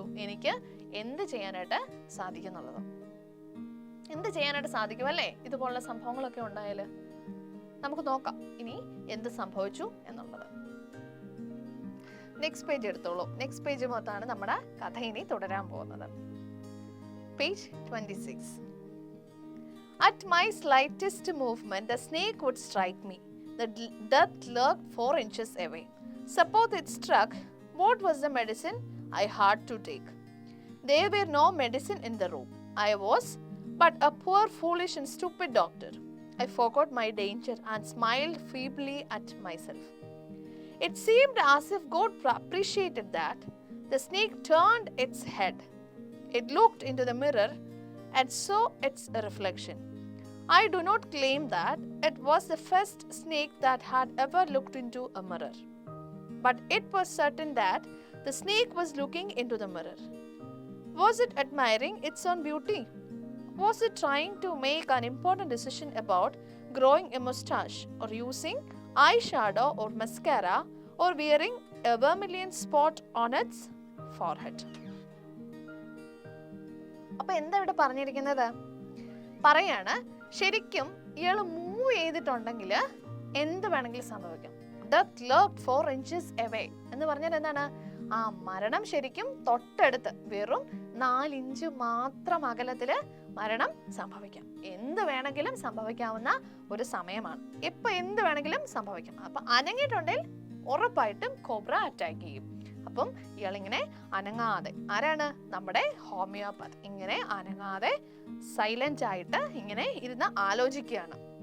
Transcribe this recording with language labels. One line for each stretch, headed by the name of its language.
Malayalam: എനിക്ക് എന്ത് ചെയ്യാനായിട്ട് സാധിക്കുന്നുള്ളത്. എന്ത് ചെയ്യാനായിട്ട് സാധിക്കും അല്ലേ? ഇതുപോലുള്ള സംഭവങ്ങളൊക്കെ ഉണ്ടായാല് നമുക്ക് നോക്കാം ഇനി എന്ത് സംഭവിച്ചു എന്നുള്ളത്. നെക്സ്റ്റ് പേജ് എടുത്തോളൂ. നെക്സ്റ്റ് പേജ് മൊത്തമാണ് നമ്മുടെ കഥ ഇനി തുടരാൻ പോകുന്നത്. Page 26.
English: At my slightest movement, the snake would strike me. The death lurked 4 inches away. Suppose it struck, what was the medicine I had to take? There were no medicine in the room. I was but a poor, foolish and stupid doctor. I forgot my danger and smiled feebly at myself. It seemed as if God appreciated that. The snake turned its head. It looked into the mirror and saw its reflection. I do not claim that it was the first snake that had ever looked into a mirror, but it was certain that the snake was looking into the mirror. Was it admiring its own beauty? Was it trying to make an important decision about growing a mustache or using eyeshadow or mascara or wearing a vermilion spot on its forehead?
Malayalam: അപ്പൊ എന്താ ഇവിടെ പറഞ്ഞിരിക്കുന്നത്? പറയാണ് ശരിക്കും ഇയാൾ move ചെയ്തിട്ടുണ്ടെങ്കിൽ എന്ത് വേണമെങ്കിലും സംഭവിക്കാം.
English: Death lurked 4 inches away
Malayalam: എന്ന് പറഞ്ഞാൽ എന്താണ്? ആ മരണം ശരിക്കും തൊട്ടടുത്ത്, വെറും 4 ഇഞ്ച് മാത്രം അകലത്തില് മരണം സംഭവിക്കാം. എന്ത് വേണമെങ്കിലും സംഭവിക്കാവുന്ന ഒരു സമയമാണ്. ഇപ്പൊ എന്ത് വേണമെങ്കിലും സംഭവിക്കാം. അപ്പൊ അനങ്ങിയിട്ടുണ്ടെങ്കിൽ ഉറപ്പായിട്ടും കോബ്ര അറ്റാക്ക് ചെയ്യും. കണ്ടപ്പം ഇയാളിങ്ങനെ അനങ്ങാതെ, ആരാണ്? നമ്മുടെ ഹോമിയോപതി, ഇങ്ങനെ അനങ്ങാതെ സൈലന്റ് ആയിട്ട് ഇങ്ങനെ ഇരുന്ന് ആലോചിക്കുകയാണ്.